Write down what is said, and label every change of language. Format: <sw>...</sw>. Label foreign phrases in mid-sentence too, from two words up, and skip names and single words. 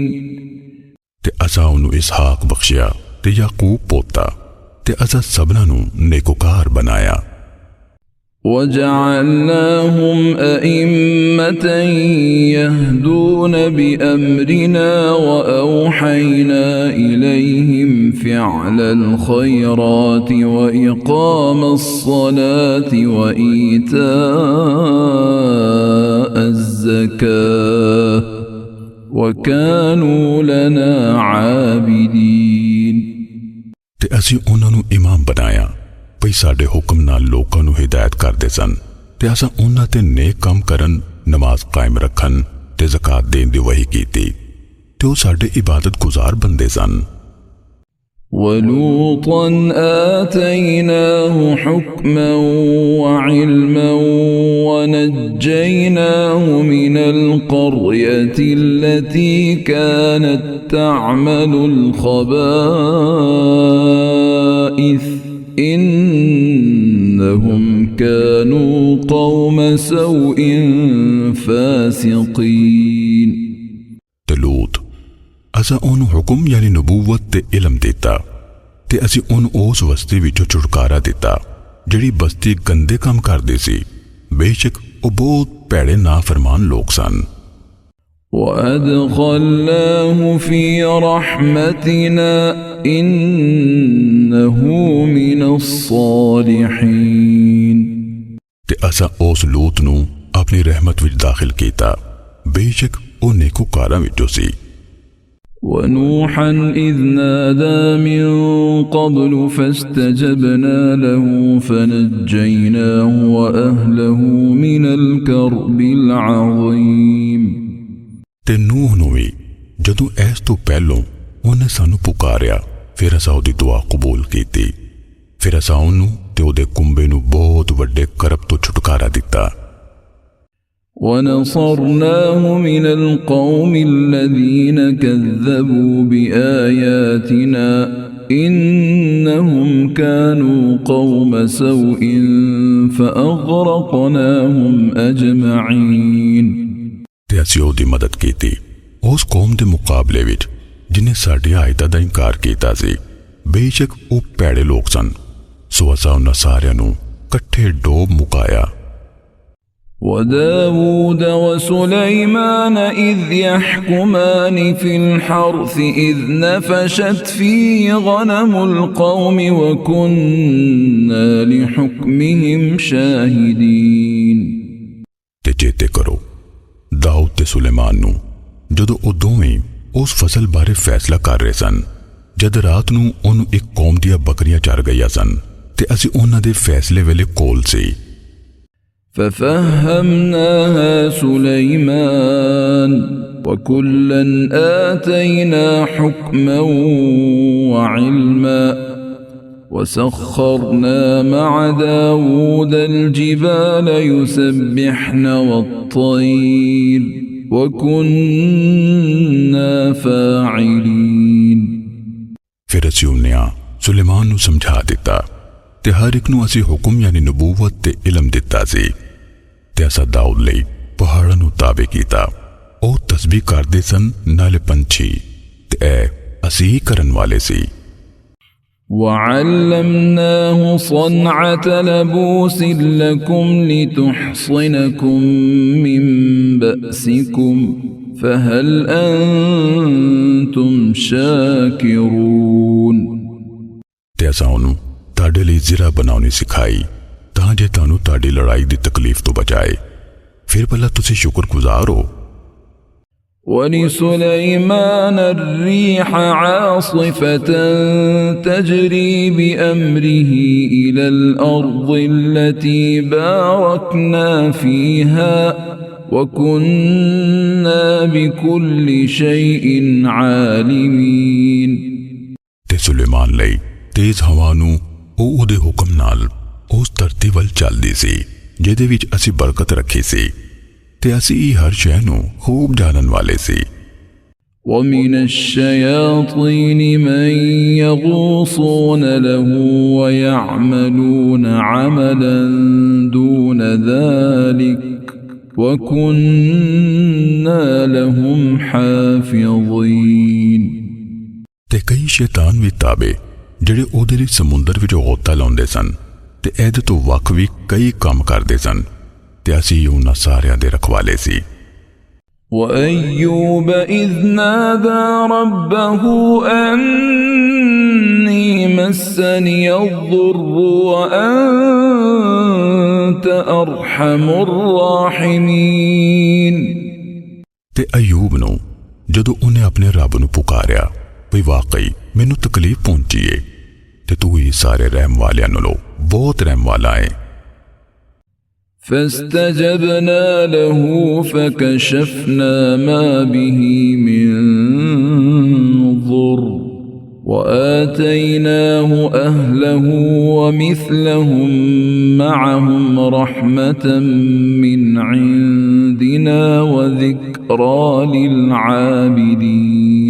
<pa>ਤੇ ਅਸਾਂ ਓਨੂੰ ਇਸਹਾਕ ਬਖ਼ਸ਼ਿਆ ਤੇ ਯਾਕੂਬ ਪੋਤਾ ਤੇ ਅਸਾਂ ਸਭਨਾਂ ਨੂੰ ਨੇਕੋਕਾਰ ਬਣਾਇਆ।</pa> <ar>وجعلناهم أئمة يهدون بأمرنا وأوحينا إليهم فعل الخيرات وإقام الصلاة وإيتاء الزكاة وكانوا لنا عابدين।</ar> <pa>ते ਤੇ ਅਸੀਂ ਉਹਨਾਂ ਨੂੰ ਇਮਾਮ ਬਣਾਇਆ ਭਈ ਸਾਡੇ ਹੁਕਮ ਨਾਲ ਲੋਕਾਂ ਨੂੰ ਹਿਦਾਇਤ ਕਰਦੇ ਸਨ ਤੇ ਅਸਾਂ ਉਹਨਾਂ ਤੇ ਨੇਕ ਕੰਮ ਕਰਨ, ਨਮਾਜ਼ ਕਾਇਮ ਰੱਖਣ ਤੇ ਜ਼ਕਾਤ ਦੇਣ ਦੀ ਵਹੀ ਕੀਤੀ ਤੇ ਉਹ ਸਾਡੇ ਇਬਾਦਤ ਗੁਜ਼ਾਰ ਬੰਦੇ ਸਨ।</pa> <ar>وَلُوطًا آتَيْنَاهُ حُكْمًا وَعِلْمًا وَنَجَّيْنَاهُ مِنَ الْقَرْيَةِ الَّتِي كَانَتْ تَعْمَلُ الْخَبَائِثَ إِنَّهُمْ كَانُوا قَوْمَ سَوْءٍ فَاسِقِينَ۔</ar> <pa>لوط असां ਉਹਨੂੰ ਹੁਕਮ ਯਾਨੀ ਨਬੂਵਤ ਤੇ ਇਲਮ ਦਿੱਤਾ ਤੇ ਅਸੀਂ ਉਹਨੂੰ ਉਸ ਬਸਤੀ ਵਿੱਚੋਂ ਛੁਟਕਾਰਾ ਦਿੱਤਾ ਜਿਹੜੀ ਬਸਤੀ ਗੰਦੇ ਕੰਮ ਕਰਦੀ ਸੀ। ਬੇਸ਼ੱਕ ਉਹ ਬਹੁਤ ਭੈੜੇ ਨਾਫਰਮਾਨ ਲੋਕ ਸਨ।</pa> <ar>وَأَدْخَلْنَاهُ فِي رَحْمَتِنَا إِنَّهُ مِنَ الصَّالِحِينَ</ar> <pa>ਤੇ ਅਸਾਂ ਉਸ ਲੂਤ ਨੂੰ ਆਪਣੀ ਰਹਿਮਤ ਵਿੱਚ ਦਾਖਲ ਕੀਤਾ। ਬੇਸ਼ੱਕ ਉਹ ਨੇਕੂਕਾਰਾਂ ਵਿੱਚੋਂ ਸੀ।</pa> <ar>ونوحا إذ نادى من قبل فاستجبنا له فنجيناه وأهله من الكرب العظيم۔</ar> <pa>ਤੇ ਨੂਹ ਨੂੰ ਵੀ ਜਦੋਂ ਇਸ ਤੋਂ ਪਹਿਲੋਂ ਉਹਨੇ ਸਾਨੂੰ ਪੁਕਾਰਿਆ ਫਿਰ ਅਸਾਂ ਉਹਦੀ ਦੁਆ ਕਬੂਲ ਕੀਤੀ। ਫਿਰ ਅਸਾਂ ਉਹਨੂੰ ਤੇ ਉਹਦੇ ਕੁੰਬੇ ਨੂੰ ਬਹੁਤ ਵੱਡੇ ਕਰਬ ਤੋਂ ਛੁਟਕਾਰਾ ਦਿੱਤਾ।</pa> <ar>ونصرناه من القوم الذين كذبوا بآياتنا إنهم كانوا قوم سوء فأغرقناهم أجمعين۔</ar> <pa>ਤੇ ਅਸੀਂ ਉਹਦੀ ਮਦਦ ਕੀਤੀ ਉਸ ਕੌਮ ਦੇ ਮੁਕਾਬਲੇ ਵਿੱਚ ਜਿਨੇ ਸਾਡੀ ਆਇਤਾਂ ਦਾ ਇਨਕਾਰ ਕੀਤਾ ਸੀ। ਬੇਸ਼ੱਕ ਉਹ ਭੈੜੇ ਲੋਕ ਸਨ ਸੋ ਅਸਾਂ ਉਹਨਾਂ ਸਾਰਿਆਂ ਨੂੰ ਇਕੱਠੇ ਡੋਬ ਮੁਕਾਇਆ।</pa> <ar>وداود وسليمان إذ يحكمان في الحرث إذ نفشت فيه غنم القوم وكنا لحكمهم شاهدين۔</ar> <pa>ਤੇ ਚੇਤੇ ਕਰੋ ਦਾਊਦ ਤੇ ਸੁਲੇਮਾਨ ਨੂੰ ਜਦੋਂ ਉਹ ਦੋਵੇਂ ਉਸ ਫਸਲ ਬਾਰੇ ਫੈਸਲਾ ਕਰ ਰਹੇ ਸਨ ਜਦ ਰਾਤ ਨੂੰ ਉਹਨੂੰ ਇੱਕ ਕੌਮ ਦੀਆਂ ਬੱਕਰੀਆਂ ਚਰ ਗਈਆਂ ਸਨ ਤੇ ਅਸੀਂ ਉਹਨਾਂ ਦੇ ਫੈਸਲੇ ਵੇਲੇ ਕੋਲ ਸੀ।</pa> <ar>ففهمناها سليمان وكلا آتينا حكما وعلما وسخرنا مع داود الجبال يسبحن والطير وكنا فاعلين۔</ar> <pa>ਫਿਰ ਅਸੀਂ ਉਹਨੇ ਸੁਲੇਮਾਨ ਨੂੰ ਸਮਝਾ ਦਿੱਤਾ ਤੇ ਹਰ ਇੱਕ ਨੂੰ ਅਸੀਂ ਹੁਕਮ ਯਾਨੀ ਨਬੂਵਤ ਤੇ ਇਲਮ ਦਿੱਤਾ ਸੀ ਤੇ ਅਸਾਂ ਦਾਊਦ ਲਈ ਪਹਾੜਾਂ ਨੂੰ ਤਾਬੇ ਕੀਤਾ। ਉਹ ਤਸਬੀਹ ਕਰਦੇ ਸਨ ਨਾਲੇ ਪੰਛੀ ਤੇ ਇਹ ਅਸੀਂ ਕਰਨ ਵਾਲੇ ਸੀ।</pa> <ar>وعلمناه صنعة لبوس لكم لتحصنكم من بأسكم فهل أنتم شاكرون۔</ar> <pa>ਤੇ ਅਸਾਂ ਉਹਨੂੰ ਤੁਹਾਡੇ ਲਈ ਜ਼ਿਰਾ ਬਣਾਉਣੀ ਸਿਖਾਈ ਤਾਂ ਜੇ ਤੁਹਾਨੂੰ ਤੁਹਾਡੀ ਲੜਾਈ ਦੀ ਤਕਲੀਫ ਤੋਂ ਬਚਾਏ ਫਿਰ ਭਲਾ ਤੁਸੀਂ ਸ਼ੁਕਰਗੁਜ਼ਾਰ ਹੋ।</pa> <ar>ولسليمان الريح عاصفة تجري بأمره إلى الأرض التي باركنا فيها وكنا بكل شيء عالمين۔</ar> <pa>ਤੇ ਸੁਲੇਮਾਨ ਲਈ ਤੇਜ਼ ਹਵਾ ਨੂੰ ਉਹ ਉਹਦੇ ਹੁਕਮ ਨਾਲ ਉਸ ਧਰਤੀ ਵੱਲ ਚੱਲਦੀ ਸੀ ਜਿਹਦੇ ਵਿੱਚ ਅਸੀਂ ਬਰਕਤ ਰੱਖੀ ਸੀ ਤੇ ਅਸੀਂ ਹਰ ਸ਼ੈ ਨੂੰ ਖੂਬ ਜਾਣਨ ਵਾਲੇ ਸੀ।</pa> <ar>ومن الشياطين من يغوصون له ويعملون عملا دون ذلك وكنا لهم حافظين۔</ar> <pa>ਤੇ ਕਈ ਸ਼ੈਤਾਨ ਵੀ ਤਾਬੇ ਜਿਹੜੇ ਉਹਦੇ ਲਈ ਸਮੁੰਦਰ ਵਿੱਚ ਗੋਤਾ ਲਾਉਂਦੇ ਸਨ ਤੇ ਇਹਦੇ ਤੋਂ ਵੱਖ ਵੀ ਕਈ ਕੰਮ ਕਰਦੇ ਸਨ ਤੇ ਅਸੀਂ ਉਹਨਾਂ ਸਾਰਿਆਂ ਦੇ ਰਖਵਾਲੇ ਸੀ।</pa> <ar>وأيوب إذ نادى ربه أني مسني الضر وأنت أرحم الراحمين۔</ar> <pa>ਤੇ ਅਯੂਬ ਨੂੰ ਜਦੋਂ ਉਹਨੇ ਆਪਣੇ ਰੱਬ ਨੂੰ ਪੁਕਾਰਿਆ ਵੀ ਵਾਕਈ ਮੈਨੂੰ ਤਕਲੀਫ ਪਹੁੰਚੀ ਏ ਤੇ ਤੂੰ ਹੀ ਸਾਰੇ ਰਹਿਮ ਵਾਲਿਆਂ ਨਾਲੋਂ ਬਹੁਤ ਰਹਿਮ ਵਾਲਾ ਹੈ।</pa> <ar>فاستجبنا له فكشفنا ما به من ضر وآتيناه أهله ومثلهم معهم رحمة من عندنا وذكرى للعابدين।</ar>